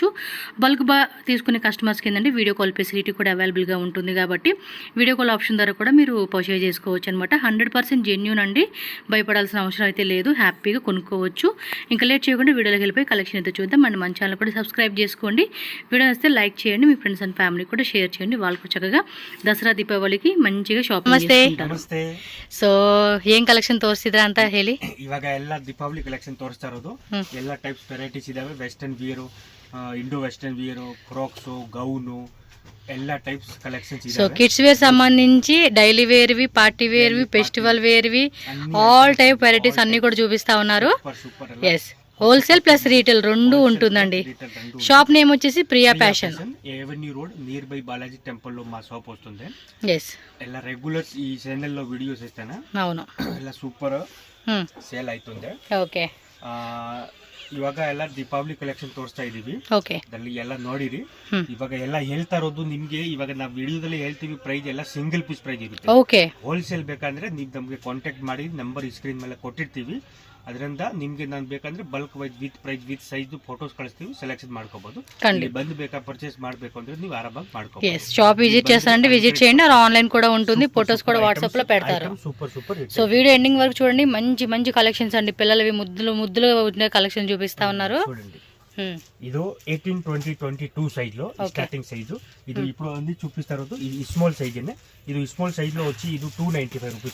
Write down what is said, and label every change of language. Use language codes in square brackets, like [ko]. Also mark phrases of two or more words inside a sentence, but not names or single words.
[te] బల్క్ తీసుకునే కస్టమర్స్కి ఏంటంటే [en] video call facility [te] కూడా అవైలబుల్గా ఉంటుంది కాబట్టి [en] video call option [te] ద్వారా కూడా మీరు పర్చేజ్ చేసుకోవచ్చు అనమాట. 100% జెన్యూన్ అండి, భయపడాల్సిన అవసరం అయితే లేదు, హ్యాపీగా కొనుక్కోవచ్చు. ఇంకా లేట్ చేయకుండా వీడియోలోకి వెళ్ళిపోయి కలెక్షన్ అయితే చూద్దాం. అండ్ మన ఛానల్ కూడా సబ్స్క్రైబ్ చేసుకోండి. వీడియో వస్తే లైక్ చేయండి, మీ [en] friends and family [te] కూడా షేర్ చేయండి. వాళ్ళకు చక్కగా దసరా దీపావళికి మంచిగా షాపింగ్ [kn] ನಮಸ್ತೆ. ಸೊ ಏನ್ ಕಲೆಕ್ಷನ್ ತೋರಿಸಿದ್ರ ಅಂತ ಹೇಳಿ. ಇವಾಗ ಎಲ್ಲ ದೀಪಾವಳಿ ಕಲೆಕ್ಷನ್ ತೋರಿಸ್ತಾ ಇರೋದು. ಎಲ್ಲ ಟೈಪ್ಸ್ ವೆರೈಟೀಸ್ ಇದಾವೆ. [en] western wear, Indo western wear, frocks, gown, [kn] ಎಲ್ಲ ಟೈಪ್ಸ್ కలెక్షన్స్ [en] so kids wear [te] సంబంధించి డైలీ వేర్వి, పార్టీ వేర్వి, ఫెస్టివల్ వేర్వి, [en] all type varieties [te] అన్ని కూడా చూపిస్తా ఉన్నారు. ఎస్, [en] wholesale plus retail [te] రెండు ఉంటుందండి. [en] shop name [te] వచ్చేసి ప్రియా ఫ్యాషన్, ఎవెన్యూ రోడ్ [en] near by [te] బాలాజీ టెంపుల్ లో మా షాప్ వస్తుంది. ఎస్, ಎಲ್ಲ రెగ్యులర్ ఈ ఛానల్ లో వీడియోస్ ఇస్తాను. అవును, [kn] ಎಲ್ಲ ಸೂಪರ್ ಸೇಲ್ ಆಯ್ತುಂದೆ. ಓಕೆ, ಇವಾಗ ಎಲ್ಲ ದೀಪಾವಳಿ ಕಲೆಕ್ಷನ್ ತೋರಿಸ್ತಾ ಇದೀವಿ. ಓಕೆ, ಅದ್ರಲ್ಲಿ ಎಲ್ಲ ನೋಡಿರಿ. ಇವಾಗ ಎಲ್ಲ ಹೇಳ್ತಾ ಇರೋದು ನಿಮ್ಗೆ, ಇವಾಗ ನಾವು ವಿಡಿಯೋದಲ್ಲಿ ಹೇಳ್ತೀವಿ ಪ್ರೈಸ್ ಎಲ್ಲ [en] single piece price [kn] ಇರುತ್ತೆ. ಓಕೆ, ಹೋಲ್ಸೇಲ್ ಬೇಕಂದ್ರೆ ನೀವು ನಮಗೆ ಕಾಂಟ್ಯಾಕ್ಟ್ ಮಾಡಿ, ನಂಬರ್ ಸ್ಕ್ರೀನ್ ಮೇಲೆ ಕೊಟ್ಟಿರ್ತೀವಿ. ಅದರಿಂದ ನಿಮ್ಗೆ ನಾನು ಬೇಕಂದ್ರೆ [en] bulk wise with price with size photos [kn] ಕಳಿಸ್ತೀವಿ, ಸೆಲೆಕ್ಷನ್ ಮಾಡ್ಕೋಬಹುದು. ಬಂದು ಬೇಕಾ ಪರ್ಚೇಸ್ ಮಾಡಬೇಕು ಅಂದ್ರೆ ನೀವು ಆರಾಮಾಗಿ ಮಾಡ್ಕೋಬಹುದು. [en] shop visit [te] చేస్తారంటే విజిట్ చేయండి, ఆన్లైన్ కూడా ఉంటుంది, ఫొటోస్ కూడా వాట్సాప్ లో పెడతారు. సూపర్ సూపర్. సో [en] video ending [te] వరకు చూడండి, మంచి మంచి కలెక్షన్స్ అండి. పిల్లలవి ముద్దులు ఉండే కలెక్షన్ చూపిస్తా ఉన్నారు. చూడండి, ಇದು 18, 20, 22 సైజ్ లో [en] starting size. [te] ఇది ఇప్పుడు అన్ని చూపిస్తా ఇరోదు. ఇది [en] small size [te] అనే. ఇది [en] small size [te] లో వచ్చి ఇది 295 రూపీస్.